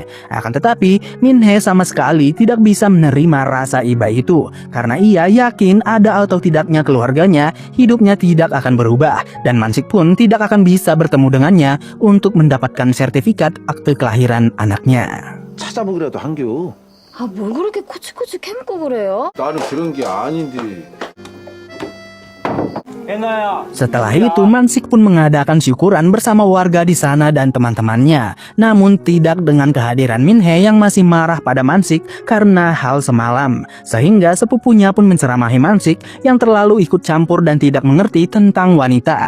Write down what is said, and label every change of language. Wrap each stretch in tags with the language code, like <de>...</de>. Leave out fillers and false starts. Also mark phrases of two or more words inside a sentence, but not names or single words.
<id>Akan tetapi Min-hee sama sekali tidak bisa menerima rasa iba itu, karena ia yakin ada atau tidaknya keluarganya, hidupnya tidak akan berubah. Dan Mansik pun tidak akan bisa bertemu dengannya untuk mendapatkan sertifikat akte kelahiran anaknya.</id> <ko>찾아보기라도 한겨. 아, 뭘 그렇게 코치코치 캐묻고 그래요? 나는 그런 게 아닌데.</ko> <id>Setelah itu, Mansik pun mengadakan syukuran bersama warga di sana dan teman-temannya. Namun tidak dengan kehadiran Minhe yang masih marah pada Mansik karena hal semalam. Sehingga sepupunya pun menceramahi Mansik yang terlalu ikut campur dan tidak mengerti tentang wanita.</id>